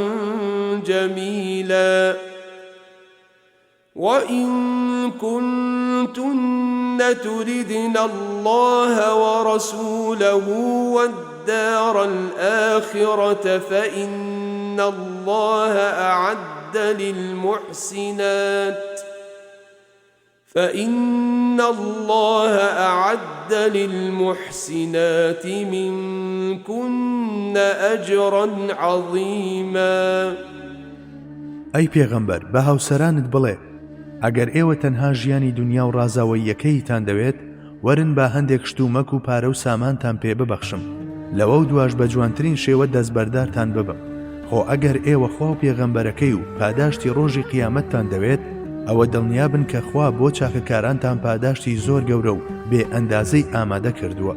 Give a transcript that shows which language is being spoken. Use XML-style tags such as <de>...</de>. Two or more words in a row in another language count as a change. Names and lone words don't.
<ar>جميلا وإن كنتن تردن الله ورسوله والدار الآخرة فإن الله أعد للمحسنات منكن أجرا عظيما.</ar> <ckb>ئەی پێغەمبەر بە هاوسەرانت بڵێ ئەگەر ئێوە تەنها ژیانی دنیا و ڕازاوەییەکەیتان دەوێت وەرن با هەندێک شتومەک و پارە و سامانتان پێ ببەخشم لەوە و دواش بە جوانترین شێوە دەستبەردارتان ببم. خۆ ئەگەر ئێوە خوا و پێغەمبەرەکەی و پاداشتی ڕۆژی قیامەتتان دەوێت ئەوە دڵنیابن کە خوا بۆ چاکەکارانتان پاداشتی زۆر گەورە و بێ ئەندازەی ئامادە کردووە.</ckb>